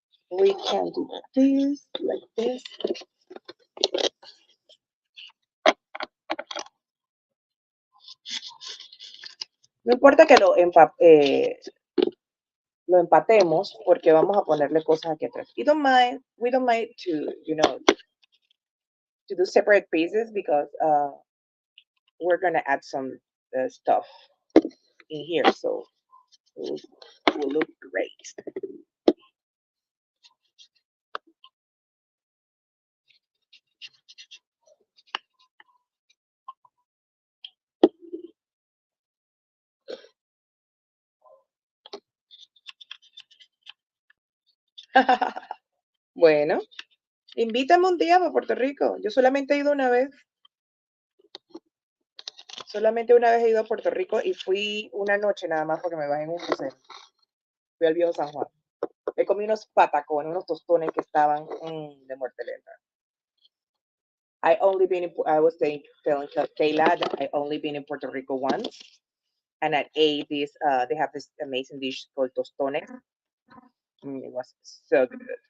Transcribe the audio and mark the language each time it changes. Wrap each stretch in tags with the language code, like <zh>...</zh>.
<en>We can do this, like this.</en> <es>No importa que lo empatemos porque vamos a ponerle cosas aquí atrás.</es> <en>We don't mind to, to do separate pieces because we're gonna add some stuff in here, so it will look great.</en> <es>Bueno, invítame un día para Puerto Rico. Yo solamente he ido una vez. Solamente una vez he ido a Puerto Rico y fui una noche nada más porque me bajé en un crucero. Fui al viejo San Juan. Me comí unos patacones, unos tostones que estaban de muerte lenta.</es> <en>I was telling Kayla that I only been in Puerto Rico once, and I ate this. They have this amazing dish called tostones. It was so good.</en>